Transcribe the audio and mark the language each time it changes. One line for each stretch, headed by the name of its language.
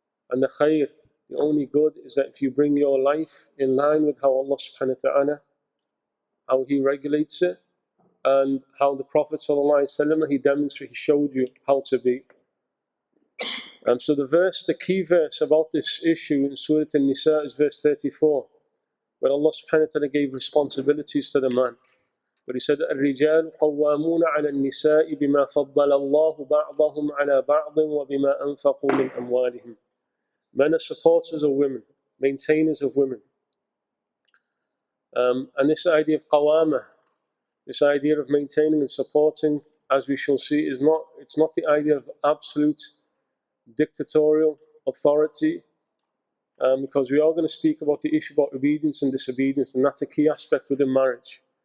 English: And the khair, the only good, is that if you bring your life in line with how Allah subhanahu wa ta'ala, how He regulates it, and how the Prophet ﷺ, he showed you how to be. So the key verse about this issue in Surah An-Nisa is verse 34, where Allah subhanahu wa ta'ala gave responsibilities to the man.
Arabic: But He said, الرجال قوامون على النساء بما فضل الله بعضهم على بعض وبما أنفقوا من أموالهم.
English: Men are supporters of women, maintainers of women. And this idea of qawama, this idea of maintaining and supporting, as we shall see, it's not the idea of absolute dictatorial authority, because we are going to speak about the issue about obedience and disobedience, and that's a key aspect within marriage.